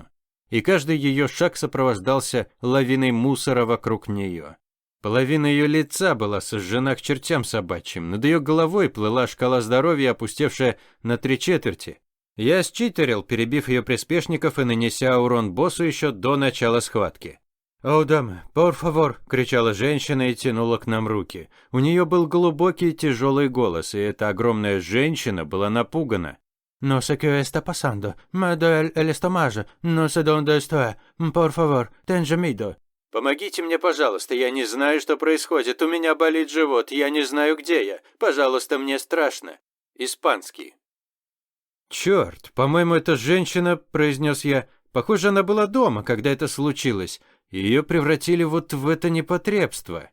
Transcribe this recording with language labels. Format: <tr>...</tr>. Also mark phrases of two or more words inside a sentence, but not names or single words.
<ru>И каждый ее шаг сопровождался лавиной мусора вокруг нее. Половина ее лица была сожжена к чертям собачьим, над ее головой плыла шкала здоровья, опустевшая на 3/4. Я считерил, перебив ее приспешников и нанеся урон боссу еще до начала схватки. «О, дама,</ru> <es>por favor!» –</es> <ru>кричала женщина и тянула к нам руки. У нее был глубокий тяжелый голос, и эта огромная женщина была напугана.</ru> <es>«No sé qué está pasando. Me duele el estómago. No sé dónde estoy. Por favor, ten miedo».</es> <ru>«Помогите мне, пожалуйста. Я не знаю, что происходит. У меня болит живот. Я не знаю, где я. Пожалуйста, мне страшно». Испанский. «Черт, по-моему, эта женщина», – произнес я. «Похоже, она была дома, когда это случилось. Ее превратили вот в это непотребство.</ru>